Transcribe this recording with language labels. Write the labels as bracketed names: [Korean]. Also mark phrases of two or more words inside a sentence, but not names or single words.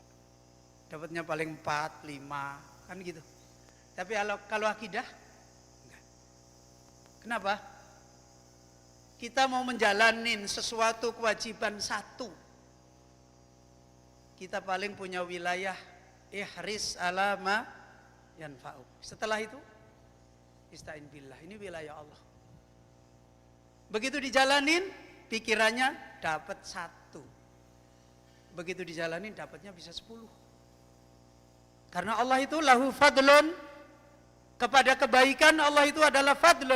[Indonesian] Dapatnya paling 4, 5, kan gitu. Tapi kalau akidah, enggak. Kenapa? Kita mau menjalanin sesuatu kewajiban satu. Kita paling punya wilayah [Arabic] احرص على ما ينفع. [Indonesian] Setelah itu [Arabic] استعن بالله. [Indonesian] Ini wilayah Allah. Begitu dijalanin, pikirannya dapat 1. Begitu dijalanin dapatnya bisa 10. Karena Allah itu [Arabic] له فضل. [Indonesian] Kepada kebaikan Allah itu adalah fadlun.